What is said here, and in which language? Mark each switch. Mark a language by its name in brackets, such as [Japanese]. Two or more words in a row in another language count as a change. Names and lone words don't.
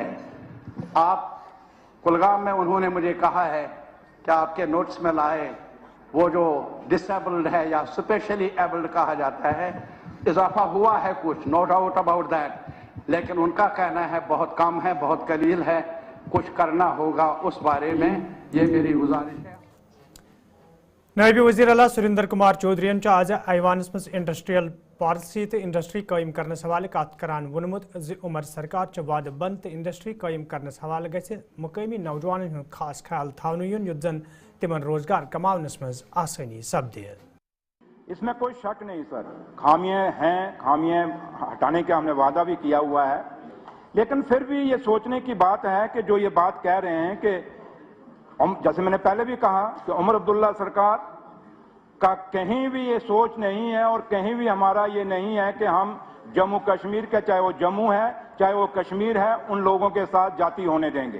[Hindi] आप कुलगाम में उन्होंने मुझे कहा है कि आपके नोट्स में लाए वो जो डिसेबल्ड है या [English] specially abled [Hindi] कहा जाता है, इजाफा हुआ है कुछ, [English] no doubt about that, [Hindi] लेकिन उनका कहना है बहुत कम है, बहुत कलील है, कुछ करना होगा उस बारे में। ये मेरी गुजारिश है। [Kashmiri] नायब वज़ीर आला सुरेंद्र कुमार चौधरी आज ऐवानस मज [English] industrial policy [Kashmiri] तो इंडस्ट्री कायम करने हवाले कत करान वोनमुत उमर सरकार वाद बंद तो इंडस्ट्री कायम करने हवाले गि मुकामी नौजवान हूँ खास ख्याल थावन युन युत जन तिमन रोजगार कमावनस मज आसानी सपदे। [Hindi] इसमें कोई शक नहीं सर, खामियां हैं, खामियां हटाने का हमने वादा भी किया हुआ है, लेकिन फिर भी ये सोचने की बात है कि जो ये बात कह रहे हैं कि जैसे मैंने पहले भी कहा कि उमर अब्दुल्ला सरकार का कहीं भी ये सोच नहीं है और कहीं भी हमारा ये नहीं है कि हम जम्मू कश्मीर के, चाहे वो जम्मू है चाहे वो कश्मीर है, उन लोगों के साथ जाति होने देंगे।